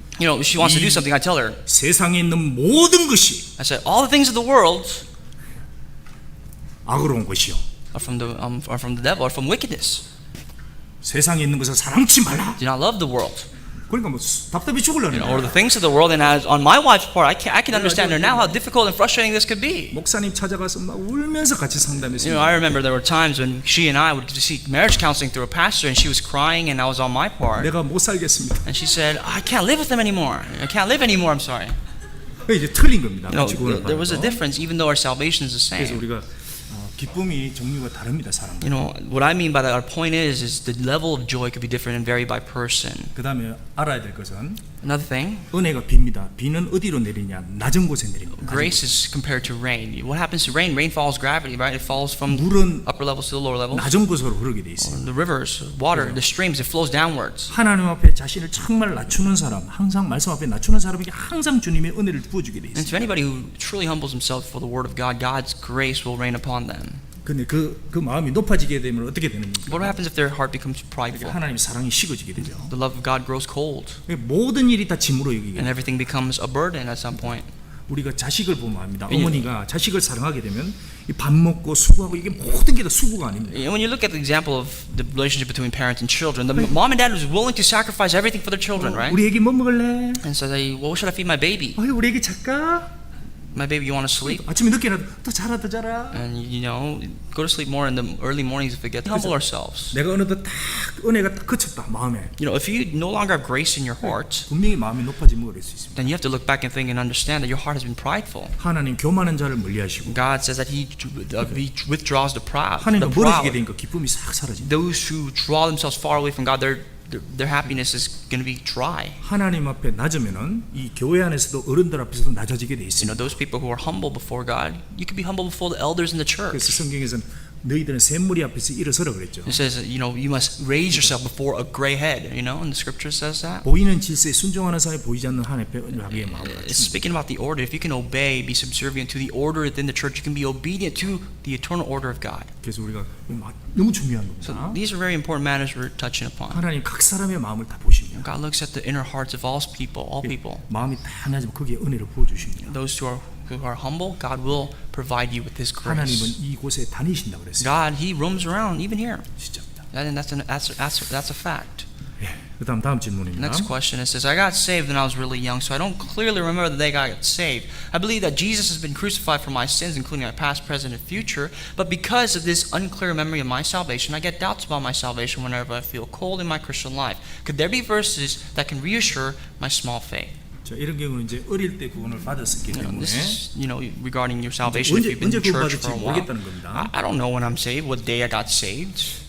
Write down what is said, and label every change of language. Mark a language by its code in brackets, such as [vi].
[en] She wants to do something. I tell her. [ko] 세상에 있는 모든 것이 [en] I said, all the things of the world [ko] 악으로 온 것이요. [en] are from the devil, are from wickedness. [ko] 세상에 있는 것을 사랑치 말라. [en] Do not love the world. [ko] 그러니까 뭐 답답해 죽으려는 [en] Or the things of the world. And on my wife's part, I can understand her now how difficult and frustrating this could be. [ko] 목사님 찾아가서 막 울면서 같이 상담했어요. [en] I remember there were times when she and I would seek marriage counseling through a pastor, and she was crying, and I was on my part. [ko] 내가 못 살겠습니다. [en] And she said, I can't live with them anymore. I can't live anymore. I'm sorry. [ko] 이제 틀린 겁니다. 같이 구원을 [en] There was a [ko] 받아서. [en] difference, even though our salvation is the [ko] 그래서 [en] same. [ko] 우리가 기쁨이 종류가 다릅니다, 사람. [en] What I mean by that, our point is the level of joy could be different and vary by person. [ko] 그다음에 알아야 될 것은 [en] Another thing, [ko] 은혜가 비입니다. 비는 어디로 내리냐? 낮은 곳에 내립니다. [en] grace is compared to rain. What happens to rain? Rain follows gravity, right? It falls from [ko] 물은 [en] upper levels to the lower levels. [ko] 낮은 곳으로 흐르게 돼 있어요. [en] The rivers, water, the streams, it flows downwards. [ko] 하나님 앞에 자신을 정말 낮추는 사람, 항상 말씀 앞에 낮추는 사람에게 항상 주님의 은혜를 부어주게 돼 [en] And [ko] 있어요. [en] to anybody who truly humbles himself for the word of God, God's grace will rain upon them. [ko] 근데 그 마음이 높아지게 되면 어떻게 되는 [en] What [ko] 겁니까? [en] happens if their heart becomes prideful? [ko] 하나님 사랑이 식어지게 되죠. [en] The love of God grows cold, [ko] 모든 일이 다 짐으로 여기게 [en] and [ko] 돼요. [en] everything becomes a burden at some point. [ko] 우리가 자식을 보면 압니다. 예. 어머니가 자식을 사랑하게 되면 이 밥 먹고 수고하고 이게 모든 게 다 수고가 아닙니다. [en] When you look at the example of the relationship between parents and children, the mom and dad was willing to sacrifice everything for their children, right? [ko] 우리 애기 뭐 먹을래? [en] And so they, what should I feed my baby? [ko] 우리 애기 잘까? [en] My baby, you want to sleep? [ko] 아침에 늦게라도 더 자라 더 자라. [en] And go to sleep more in the early mornings if we get to humble ourselves. [ko] 내가 어느덧 딱 은혜가 딱 그쳤다 마음에. [en] If you no longer have grace in your heart, [ko] 분명히 마음이 높아지면 그럴 수 있습니다. [en] then you have to look back and think and understand that your heart has been prideful. [ko] 하나님 교만한 자를 멀리하시고 [en] God says that He withdraws the proud. [ko] 하나님과 [en] The [ko] 멀어지게 [en] proud. [ko] 되니까 기쁨이 싹 사라진다. [en] Those who draw themselves far away from God, their happiness is going to be dry. [ko] 하나님 앞에 낮으면은 이 교회 안에서도 어른들 앞에서도 낮아지게 돼 있습니다. [en] Those people who are humble before God, you can be humble before the elders in the church. [ko] 그래서 성경에서는 너희들은 샘물이 앞에서 일어서라 그랬죠. [en] It says, you must raise yourself before a gray head. And the scripture says that. [ko] 보이는 질서에 순종하는 사람이 보이지 않는 하나님의 자기의 마음을 [en] It's speaking about the order. If you can obey, be subservient to the order within the church, you can be obedient to the eternal order of God. [ko] 그래서 우리가 너무 중요한 [en] So [ko] 겁니다. [en] these are very important matters we're touching upon. [ko] 하나님 각 사람의 마음을 다 보시며 [en] God looks at the inner hearts of all people. [ko] 마음이 다 낮으면 거기에 은혜를 부어주십니다. [en] Those who are humble, God will provide you with His [ko] 하나님은 [en] grace. [ko] 이곳에 다니신다 그랬어요. [en] God, He roams around even here. [ko] 진짜입니다. [en] And that's a fact. [ko] 그다음 다음 질문입니다. [en] Next question, it says, I got saved when I was really young, so I don't clearly remember the day I got saved. I believe that Jesus has been crucified for my sins, including my past, present, and future. But because of this unclear memory of my salvation, I get doubts about my salvation whenever I feel cold in my Christian life. Could there be verses that can reassure my small faith? [ko] 자, 이런 경우는 이제 어릴 때 구원을 받았었기 때문에 [en] This is, regarding your salvation, if you've been in [ko] 언제 [en] church for a while. [ko] 모르겠다는 겁니다. [en] I don't know when I'm saved, what day I got saved.